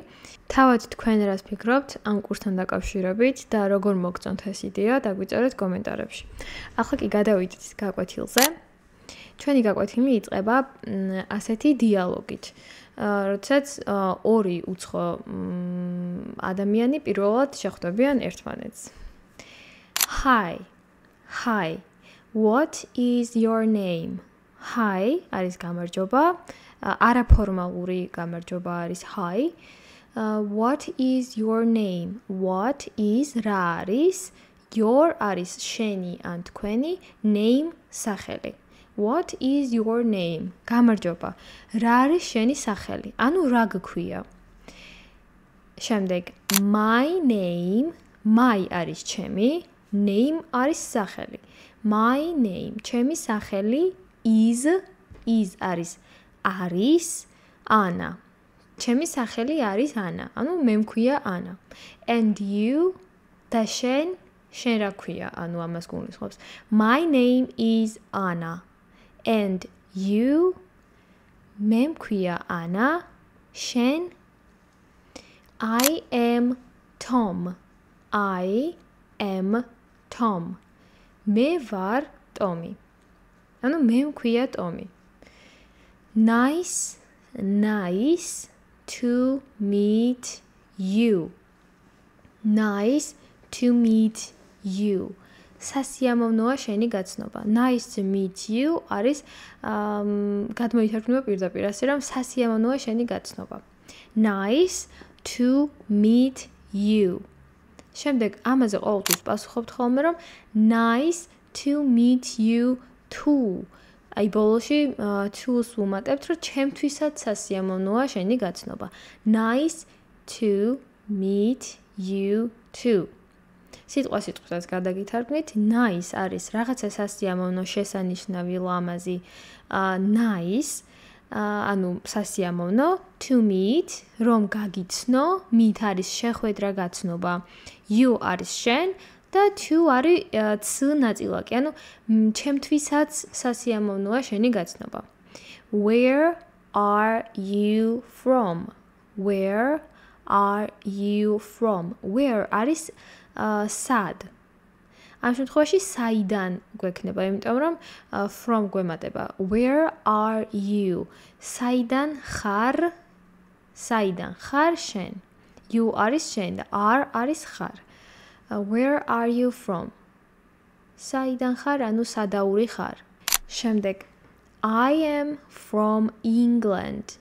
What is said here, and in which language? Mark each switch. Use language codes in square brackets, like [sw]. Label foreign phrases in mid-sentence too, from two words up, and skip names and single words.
[ka] თავად თქვენ რას ფიქრობთ ამ კურსთან დაკავშირებით და როგორ მოგწონთ ეს იდეა, დაგვიწერეთ კომენტარებში. ახლა კი გადავიდეთ გაკვეთილზე. ჩვენი გაკვეთილი იწყება ასეთი დიალოგით. როდესაც ორი უცხო ადამიანი პირველად შეხვდებიან ერთმანეთს. [en] Hi, what is your name? [ka] Hi არის გამარჯობა. არაფორმალური გამარჯობა არის hi. [en] What is your name? What is [ka] რა არის? Your არის შენი ან თქვენი, name სახელი. [en] What is your name? [ka] გამარჯობა. რა არის შენი სახელი? ანუ რა გქვია? შემდეგ [en] my name, my [ka] არის ჩემი, name არის სახელი. [en] My name, [ka] ჩემი სახელი is არის ანა. ჩემი სახელი არის ანა. ანუ მე მქვია ანა. [en] And you [ka] და შენ რა ქვია? ანუ ამას გულისხმობს. [en] My name is Anna. And you [ka] მე მქვია ანა. [en] შენ I am Tom. [ka] მე ვარ ტომი. ანუ მე მქვია ტომი. [en] Nice to meet you. Nice to meet you. [ka] სასიამოვნოა შენი გაცნობა. [en] Nice to meet you [ka] არის გადმოითარგმნება პირდაპირ ასე რომ სასიამოვნოა შენი გაცნობა. [en] Nice to meet you. [ka] შემდეგ ამაზე ყოველთვის პასუხობთ ხოლმე რომ [en] nice to meet you too. [ka] აი ბოლოში to-ს ვუმატებთ, რომ ჩემთვისაც სასიამოვნოა შენი გაცნობა. [en] Nice to meet you too. [ka] სიტყვას გადაგითარგმნით. Nice არის რაღაცა სასიამოვნო, შესანიშნავი, ლამაზი. Nice ანუ სასიამოვნო, [en] to meet [ka] რომ გაგიცნო, meet არის შეხვედრა, გაცნობა. You არის შენ და to არის ც ნაწილაკი, ანუ ჩემთვისაც სასიამოვნოა შენი გაცნობა. [en] Where are you from? [ka] Where არის სად? ამ შემთხვევაში საიდან გვექნება, იმიტომ რომ from გვემატება. [en] Where are you? [ka] საიდან ხარ შენ? You არის შენ და are არის ხარ. [en] Where are you from? [ka] საიდან ხარ, ანუ სადაური ხარ. [en] შემდეგ I am from England.